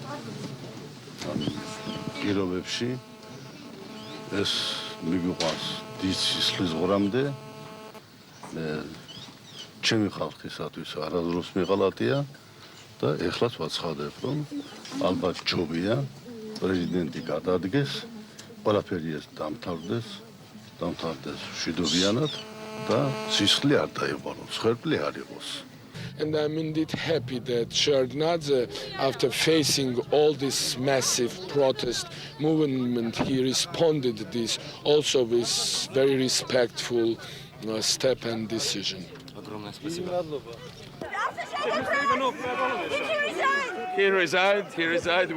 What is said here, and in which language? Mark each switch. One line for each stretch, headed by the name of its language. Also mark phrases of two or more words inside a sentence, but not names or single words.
Georgian: პირობებში ეს მიგვიყვანს დიდ სისხლის ღრამდე ჩემი ხალხისათვის არასდროს მიღალატია და ეხლაც ვაცხადებ რომ ალბათ ჯობია პრეზიდენტი გადადგეს ყველაფერი ეს დამთავრდეს მშვიდობიანად და სისხლი არ დაიყვანოს ხერხი არ იყოს.
English: And I'm indeed happy that Shevardnadze, after facing all this massive protest movement, he responded to this also with very respectful step and decision. He resigned.